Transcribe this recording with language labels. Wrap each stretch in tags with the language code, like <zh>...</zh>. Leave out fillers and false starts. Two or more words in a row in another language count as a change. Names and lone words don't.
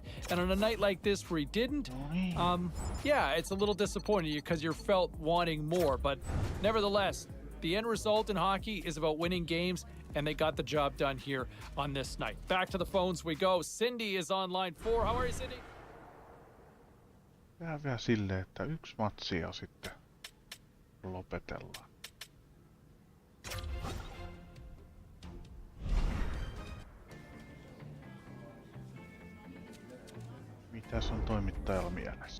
<en>And on a night like this where he didn't, yeah, it's a little disappointing because you're felt wanting more. But nevertheless, the end result in hockey is about winning games, and they got the job done here on this night. Back to the phones we go. Cindy is on line 4. How are you, Cindy?</en> <fi>Vähän vielä silleen, että yksi matsi ja sitten lopetellaan. Mitäs on toimittajalla mielessä?</fi>